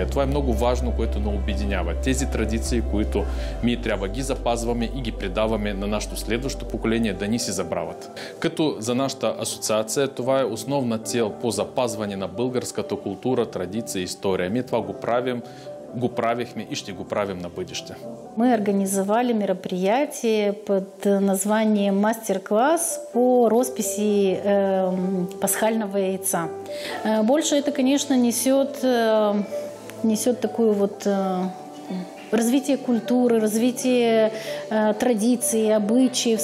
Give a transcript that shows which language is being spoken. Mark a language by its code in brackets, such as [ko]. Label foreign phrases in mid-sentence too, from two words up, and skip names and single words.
[bg] Това е много важно, което ни обединява. Тези традиции, които ние трябва ги запазваме и ги предаваме на нашето следващо поколение, да ни се забравят. Като за нашата асоциация това е основна цел по запазване на българската култура, традиция и история. Ние това го правихме и ще го правим на бъдеще. [ru] Мы организовали мероприятие под названием «Мастер-класс по росписи пасхального яйца». Больше это, конечно, несет такую вот развитие культуры, развитие традиций, обычаев.